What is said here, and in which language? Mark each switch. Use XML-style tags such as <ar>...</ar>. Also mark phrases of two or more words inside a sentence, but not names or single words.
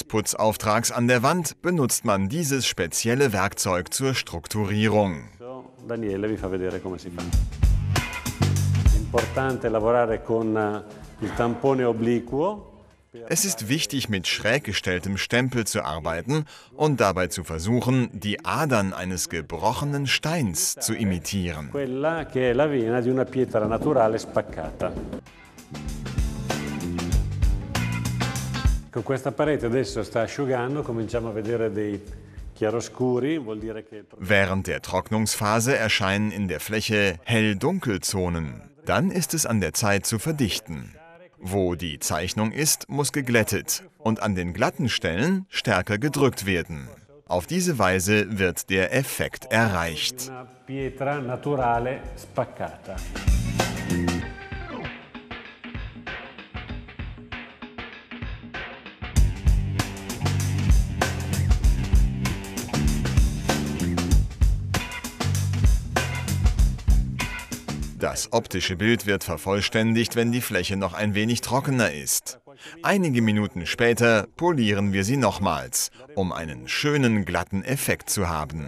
<de>Putzauftrags an der Wand benutzt man dieses spezielle Werkzeug zur Strukturierung.</de> <it>Daniele vi fa vedere come si fa. Importante lavorare con il tampone obliquo.</it> <de>Es ist wichtig, mit schräg gestelltem Stempel zu arbeiten und dabei zu versuchen, die Adern eines gebrochenen Steins zu imitieren.</de> <it>Quella che è la vena di una pietra naturale spaccata. Con questa parete adesso sta asciugando, cominciamo a vedere dei chiaroscuri, vuol dire che...</it> <de>Während der Trocknungsphase erscheinen in der Fläche Hell-Dunkel-Zonen. Dann ist es an der Zeit zu verdichten. Wo die Zeichnung ist, muss geglättet und an den glatten Stellen stärker gedrückt werden. Auf diese Weise wird der Effekt erreicht.</de> <it>Una pietra naturale spaccata.</it> <de>Das optische Bild wird vervollständigt, wenn die Fläche noch ein wenig trockener ist. Einige Minuten später polieren wir sie nochmals, um einen schönen glatten Effekt zu haben.</de>